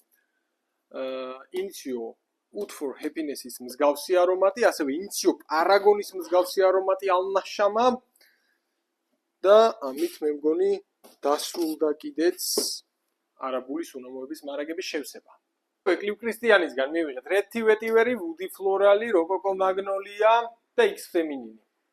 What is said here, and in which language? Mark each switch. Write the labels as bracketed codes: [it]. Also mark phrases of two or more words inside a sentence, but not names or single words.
[ka] Initio Oud for Happiness-ის მსგავსი არომატი, ასევე Initio Paragon-ის მსგავსი არომატი ალ-ნაშამა და ამით მე მგონი დასრულდა კიდეც არაბული სუნამოების მარაგების შევსება. Cliff Christianis-გან მივიღეთ Red Vetiver, Woody Floral, Rococo Magnolia და X Feminine.